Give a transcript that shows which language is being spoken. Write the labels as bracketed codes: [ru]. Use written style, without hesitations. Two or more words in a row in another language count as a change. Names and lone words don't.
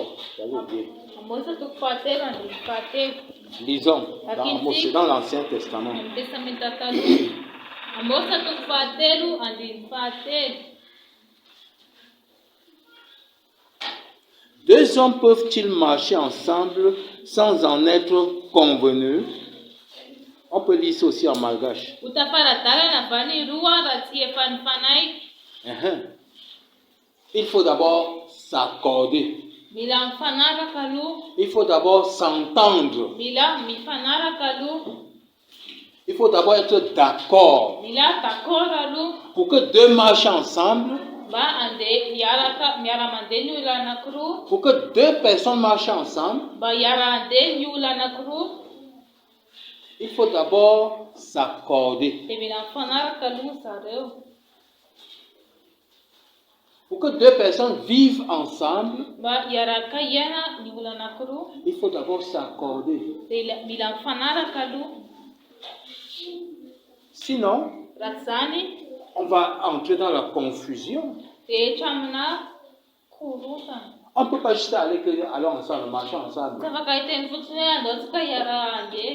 [fr] J'avais oublié. [mg] Amosa toko fahatelo andiny fahatelo. [fr] Lisons dans Amos, c'est dans l'Ancien Testament. [mg] Amin'ny testamenta taloha. Amosa toko fahatelo andiny fahatelo. [fr] Deux hommes peuvent-ils marcher ensemble sans en être convenus? On peut lire ça aussi en malgache. [mg] Utafaradalana vany roa raha tsy efa nifanaiky. [fr] Il faut d'abord s'accorder. [mg] Mila mifanaraka aloha. [fr] Il faut d'abord s'entendre. [mg] Mila mifanaraka aloha. [fr] Il faut d'abord être d'accord. [mg] Mila d'accord aloha. [fr] Pour que deux marchent ensemble, [mg] Mba andeha miara-mandeha ny olona anankiroa. [fr] pour que deux personnes marchent ensemble, [mg] Mba hiara-andeha ny olona anankiroa. [fr] il faut d'abord s'accorder. [mg] Dia mila mifanaraka aloha zareo. [fr] Pour que deux personnes vivent ensemble, [mg] Mba hiaraka hiaina ny olona anankiroa. [fr] il faut d'abord s'accorder. [mg] Dia mila mifanaraka aloha. [fr] Sinon, [mg] Raha tsy izany [fr] on va entrer dans la confusion. [mg] dia hatramina korontana. [fr] On ne peut pas juste aller que allons ensemble, marchons ensemble. [mg] Tsy afaka hiteny fotsiny hoe andao tsika hiara-andeha.